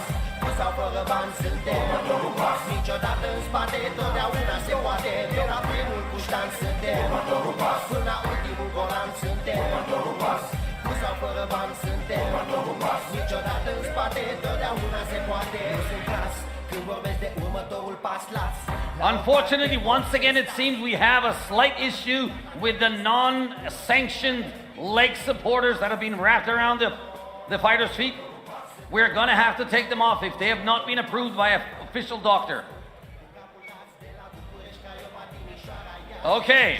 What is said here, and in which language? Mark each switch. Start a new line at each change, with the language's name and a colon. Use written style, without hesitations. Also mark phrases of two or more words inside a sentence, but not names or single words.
Romanian: Cu sau fără bani suntem următorul pas, niciodată în spate, totdeauna se poate. De la primul puștan suntem următorul pas, până la ultimul golan suntem următorul pas. Cu sau fără bani suntem următorul pas, niciodată în spate, totdeauna se poate. Nu sunt clas când vorbesc de următorul pas, las.
English: Unfortunately, once again, it seems we have a slight issue with the non-sanctioned leg supporters that have been wrapped around the fighters' feet. We're going to have to take them off if they have not been approved by an official doctor. Okay.